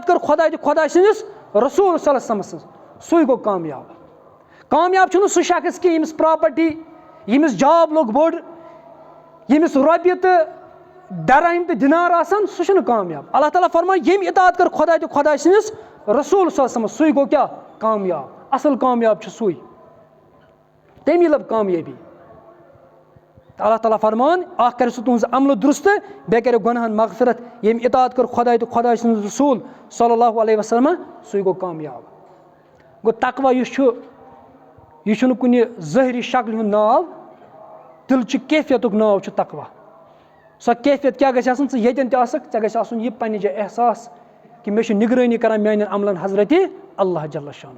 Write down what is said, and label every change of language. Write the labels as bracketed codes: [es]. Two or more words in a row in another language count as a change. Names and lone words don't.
[ks] کٔر خۄداے تہٕ خۄداے سٕنٛدِس رسوٗل [ar] صلی اللہ علیہ وسلم [ks] سٕنٛز سُے گوٚو کامیاب چھُنہٕ سُہ شخص کینٛہہ ییٚمِس پراپرٹی ییٚمِس جاب لوٚگ بوٚڑ ییٚمِس رۄپیہِ تہٕ ڈرہم تہٕ دِنار آسان سُہ چھُنہٕ کامیاب اللہ تعالیٰ فرمایہِ ییٚمۍ اطاعت کٔر خۄداے تہٕ خۄداے سٕنٛدِس رسوٗل [ar] صلی اللہ علیہ وسلم [ks] سُے گوٚو کیاہ کامیاب اصل کامیاب چھُ سُے تٔمی لب کامیٲبی تہٕ اللہ تعالیٰ فرمان اکھ کرِ سُہ تُہنٛز عملہٕ درُست بیٚیہِ کرِ گۄنہن مغفرت ییٚمۍ اطاعت کٔر خۄداے تہٕ خۄداے سٕنٛدِس رسوٗل [ar] صلی اللہُ علیہ وسلم [ks] سُے گوٚو کامیاب گوٚو تقویٰ یُس چھُ یہِ چھُنہٕ کُنہِ ظٲہری شکلہِ ہُنٛد ناو دِلچہِ کیفیتُک ناو چھُ تقویٰ سۄ کیفیت کیٛاہ گژھِ آسٕنۍ ژٕ ییٚتٮ۪ن تہِ آسکھ ژےٚ گژھِ آسُن یہِ پنٛنہِ جایہِ احساس کہِ مےٚ چھُ نگرٲنی کران میٛانٮ۪ن عملن حضرتِ اللہ [ar] جل شانہ.